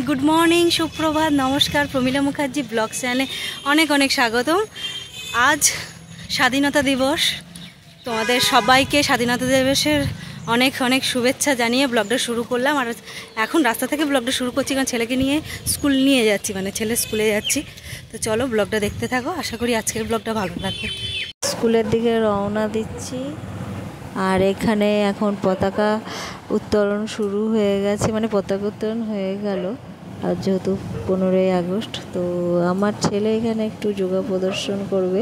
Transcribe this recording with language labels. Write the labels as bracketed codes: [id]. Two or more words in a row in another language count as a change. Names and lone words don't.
[en] good morning [bn] সুপ্রভাত নমস্কার প্রমিলা মুখার্জী ব্লগ চ্যানেলে অনেক অনেক স্বাগতম। আজ স্বাধীনতা দিবস তোমাদের সবাইকে স্বাধীনতা দিবসের অনেক অনেক শুভেচ্ছা জানিয়ে ব্লগটা শুরু করলাম। আর এখন রাস্তা থেকে ব্লগটা শুরু করছি কারণ ছেলেকে নিয়ে স্কুল নিয়ে যাচ্ছি, মানে ছেলে স্কুলে যাচ্ছি। তো চলো ব্লগটা দেখতে থাকো, আশা করি আজকের ব্লগটা ভালো লাগবে। স্কুলের দিকে রওনা দিচ্ছি আর এখানে এখন পতাকা উত্তোলন শুরু হয়ে গেছে, মানে পতাকা উত্তোলন হয়ে গেল। আর যেহেতু 15ই আগস্ট, তো আমার ছেলে এখানে একটু যোগা প্রদর্শন করবে।